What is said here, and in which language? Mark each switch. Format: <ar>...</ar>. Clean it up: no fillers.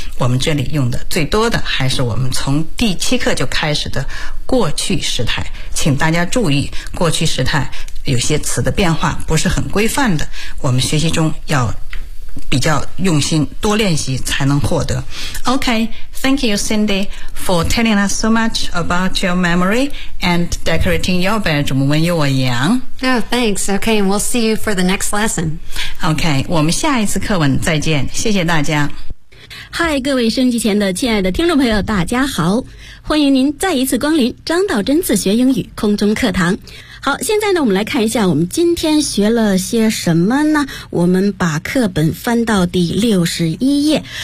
<zh>我们这里用的最多的还是我们从第七课就开始的过去时态，请大家注意过去时态有些词的变化不是很规范的，我们学习中要比较用心，多练习才能获得。</zh> <en>OK, thank you Cindy for telling us so much about your memory and decorating your bedroom when you were young. Oh, thanks. OK, and we'll see you for the next lesson.</en> <zh>OK, 我们下一次课文再见，谢谢大家。嗨，各位收音前的亲爱的听众朋友大家好，欢迎您再一次光临张道真自学英语空中课堂。好，现在呢我们来看一下我们今天学了些什么呢。我们把课本翻到第61页。</zh>